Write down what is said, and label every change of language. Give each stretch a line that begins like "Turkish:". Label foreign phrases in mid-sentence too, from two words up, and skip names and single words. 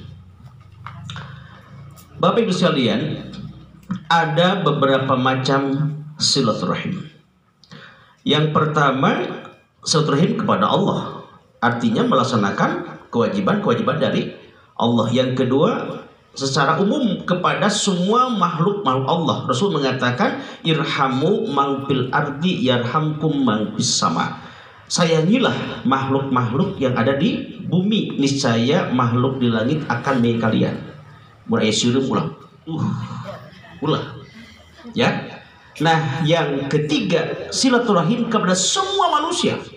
Indonesian: Bapak Ibu sekalian, ada beberapa macam silaturahim. Yang pertama, silaturahim kepada Allah, artinya melaksanakan kewajiban-kewajiban dari Allah. Yang kedua, secara umum kepada semua makhluk Allah. Rasul mengatakan,
Arabic: ارحموا من في الأرض يرحمكم من في السماء.
Indonesian: Sayangilah makhluk-makhluk yang ada di bumi, niscaya makhluk di langit akan menyayangi kalian. Mulai suruh ulah. Ya. Nah, yang ketiga, silaturahim kepada semua manusia.